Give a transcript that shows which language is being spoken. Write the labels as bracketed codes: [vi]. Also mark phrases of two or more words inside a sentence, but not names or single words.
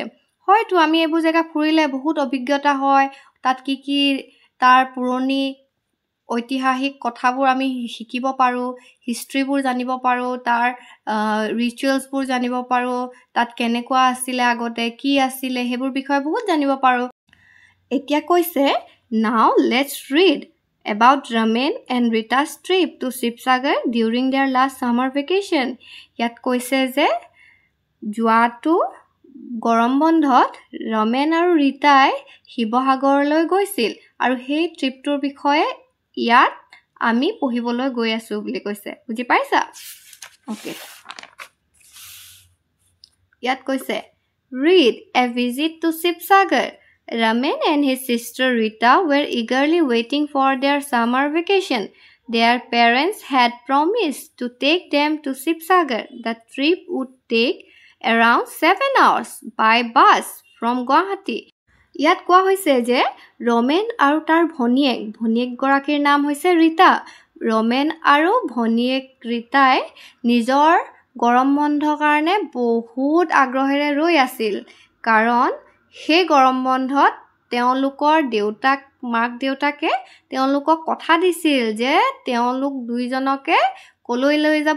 [as] হয়তো আমি এইবোৰ জেগা ফুৰিলে বহুত অভিজ্ঞতা হয়, তাত কি কি তাৰ পুৰণি ঐতিহাসিক কথাবোৰ আমি শিকিব পাৰোঁ, হিষ্ট্ৰীবোৰ জানিব পাৰোঁ, তাৰ ৰিচুৱেলছবোৰ জানিব পাৰোঁ, তাত কেনেকুৱা আছিলে আগতে, কি আছিলে সেইবোৰ বিষয়ে বহুত জানিব পাৰোঁ। এতিয়া কৈছে [en] now let's read about Ramen and Rita's trip to Shivsagar during their last summer vacation. [as] ইয়াত কৈছে যে যোৱাটো গৰম বন্ধত ৰমেন আৰু ৰীতাই শিৱসাগৰলৈ গৈছিল আৰু সেই ট্ৰিপটোৰ বিষয়ে ইয়াত আমি পঢ়িবলৈ গৈ আছো বুলি কৈছে। বুজি পাইছা? ওকে। ইয়াত কৈছে [en] read a visit to Shivsagar. Ramen and his sister Rita were eagerly waiting for their summer vacation. Their parents had promised to take them to Shivsagar. The trip would take around 7 hours by bus from Guwahati. [as] ইয়াত কোৱা হৈছে যে ৰমেন আৰু তাৰ ভনীয়েকগৰাকীৰ নাম হৈছে ৰীতা। ৰমেন আৰু ভনীয়েক ৰীতাই নিজৰ গৰম বন্ধৰ কাৰণে বহুত আগ্ৰহেৰে ৰৈ আছিল, কাৰণ সেই গৰম বন্ধত তেওঁলোকৰ মাক দেউতাকে তেওঁলোকক কথা দিছিল যে তেওঁলোক দুইজনকে কলৈ লৈ যাব?